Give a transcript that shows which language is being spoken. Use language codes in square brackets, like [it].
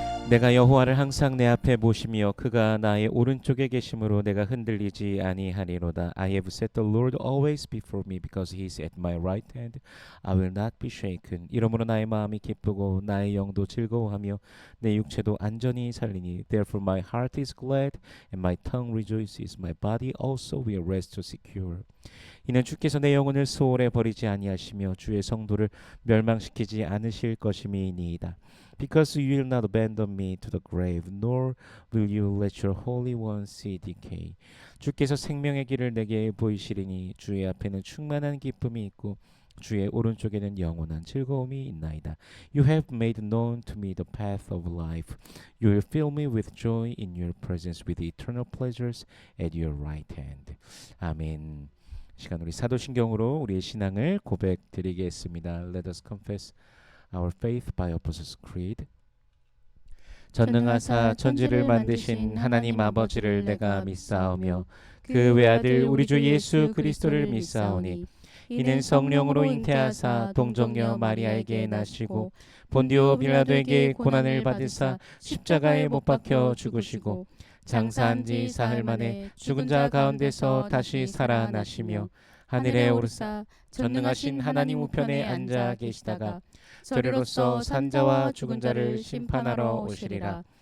[ko] 내가 여호와를 항상 내 앞에 모시며 그가 나의 오른쪽에 계심으로 내가 흔들리지 아니하리로다. [en] I have set the Lord always before me because he is at my right hand. I will not be shaken. [ko] 이러므로 나의 마음이 기쁘고 나의 영도 즐거워하며 내 육체도 안전히 살리니. [en] Therefore my heart is glad and my tongue rejoices. My body also will rest secure. [ko] 이는 주께서 내 영혼을 소홀에 버리지 아니하시며 주의 성도를 멸망시키지 않으실 것임이니이다. [en] Because you will not abandon me to the grave, nor will you let your Holy One see decay. [ko] 주께서 생명의 길을 내게 보이시리니 주의 앞에는 충만한 기쁨이 있고 주의 오른쪽에는 영원한 즐거움이 있나이다. [en] You have made known to me the path of life. You will fill me with joy in your presence, with eternal pleasures at your right hand. [ko] 아멘. 시간 우리 사도신경으로 우리의 신앙을 고백드리겠습니다. [en] Let us confess our faith by Apostles' Creed. [ko] 전능하사 천지를 만드신 하나님 아버지를 내가 믿사오며 그 외아들 우리 주 예수 그리스도를 믿사오니 이는 성령으로 잉태하사 동정녀 마리아에게 나시고 본디오 빌라도에게 고난을 받으사 십자가에 못 박혀 죽으시고 장사한 지 사흘 만에 죽은 자 가운데서 다시 살아나시며 하늘에 오르사 전능하신 하나님 우편에 앉아 계시다가 저리로서 산자와 죽은 자를 심판하러 오시리라.